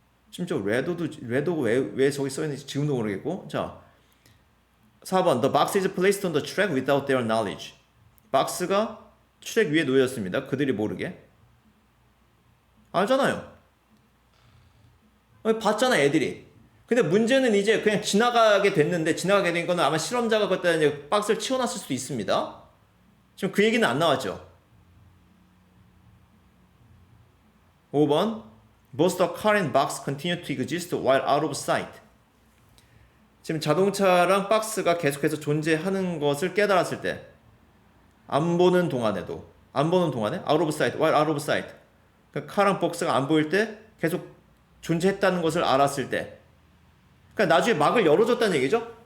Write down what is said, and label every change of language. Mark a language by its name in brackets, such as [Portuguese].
[Korean] 심지어 레도가 왜 저기 써있는지 지금도 모르겠고. [English] 자, 4번 The box is placed on the track without their knowledge. [Korean] 박스가 트랙 위에 놓여졌습니다. 그들이 모르게. 알잖아요. 봤잖아, 애들이. 근데 문제는 이제 그냥 지나가게 된 거는 아마 실험자가 그때 이제 박스를 치워놨을 수도 있습니다. 지금 그 얘기는 안 나왔죠. [English] 5번 Both the car and box continue to exist while out of sight. [Korean] 지금 자동차랑 박스가 계속해서 존재하는 것을 깨달았을 때, 안 보는 동안에 [English] out of sight, while out of sight. [Korean] 그러니까 카랑 박스가 안 보일 때 계속 존재했다는 것을 알았을 때, 그러니까 나중에 막을 열어줬다는 얘기죠.